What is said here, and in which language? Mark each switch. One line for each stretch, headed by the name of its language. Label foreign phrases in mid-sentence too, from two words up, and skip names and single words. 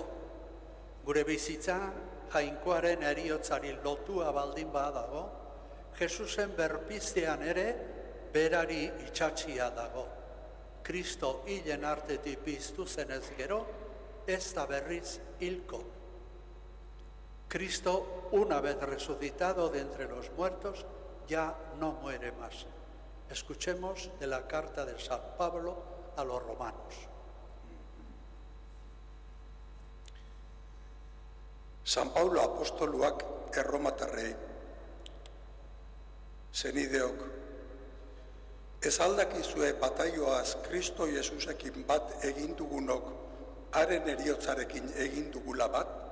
Basque: Gure bizitza jainkoaren heriotzari lotua baldin badago, Jesusen berpiztean ere berari itxatxia dago. Kristo hilen artetik piztu zenez gero, ez da berriz hilko.
Spanish: Cristo, una vez resucitado de entre los muertos, ya no muere más. Escuchemos de la carta de San Pablo a los romanos.
Basque: San Paulo apostoluak erromatarrei. Zenideok, ez aldakizue bataioaz Kristo Jesusekin bat egin dugunok haren heriotzarekin egin dugula bat?